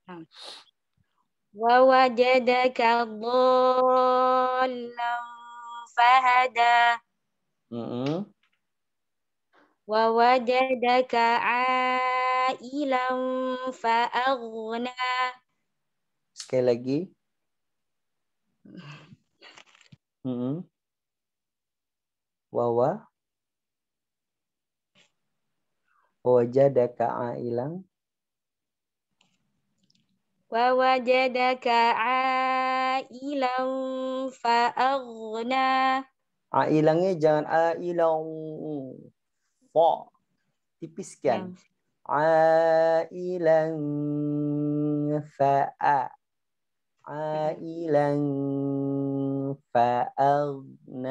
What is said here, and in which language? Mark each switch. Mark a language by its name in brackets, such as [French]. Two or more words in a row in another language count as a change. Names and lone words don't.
[Arabic] ووجدك ضالا فهدى. ووجدك عائلا فأغنى. [Indonesian] Sekali lagi. [Arabic] ووجدك عائلا. ووجدك عائلا فأغنى. [Indonesian] Ailangnya jangan ailang. Fa. Tipiskan. [Arabic] عائلا فأ. عائلا فأغنى.